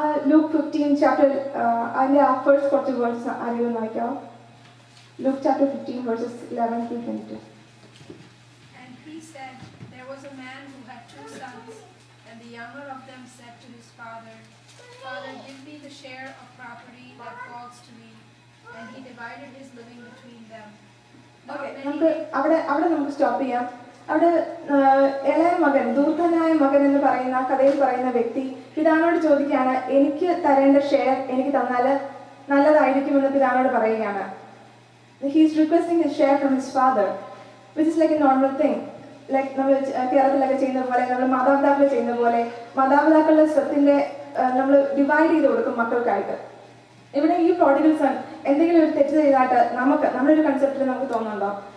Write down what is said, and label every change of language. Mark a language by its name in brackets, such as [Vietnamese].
[Malayalam] Luke 15 chapter അതിൻ്റെ ആ first കുറച്ച് വേർഡ്സ് അറിയുമെന്ന് വായിക്കാം. [English] Luke chapter 15 verses 11-22. And he said, there was a man who had 2 sons, and the younger of them said to his father, Father, give me the share of property that falls to me. And he divided his living between them. [Malayalam] നമുക്ക് അവിടെ നമുക്ക് stop ചെയ്യാം. അവിടെ ഇളയ മകൻ, ധൂർത്തനായ മകൻ എന്ന് പറയുന്ന കഥയിൽ പറയുന്ന വ്യക്തി പിതാവിനോട് ചോദിക്കുകയാണ്, എനിക്ക് തരേണ്ട ഷെയർ എനിക്ക് തന്നാൽ നല്ലതായിരിക്കുമെന്ന് പിതാവിനോട് പറയുകയാണ്. [English] He is requesting his share from his father, which is like a normal thing. [Malayalam] Like നമ്മൾ കേരളത്തിലൊക്കെ ചെയ്യുന്ന പോലെ, നമ്മൾ മാതാപിതാക്കൾ ചെയ്യുന്ന പോലെ മാതാപിതാക്കളുടെ സ്വത്തിൻ്റെ നമ്മൾ ഡിവൈഡ് ചെയ്ത് കൊടുക്കും മക്കൾക്കായിട്ട്. ഇവിടെ ഈ പ്രോഡിഗൽ സൺ എന്തെങ്കിലും ഒരു തെറ്റ് ചെയ്തായിട്ട് നമ്മുടെ ഒരു കൺസെപ്റ്റിൽ നമുക്ക് തോന്നുന്നുണ്ടോ?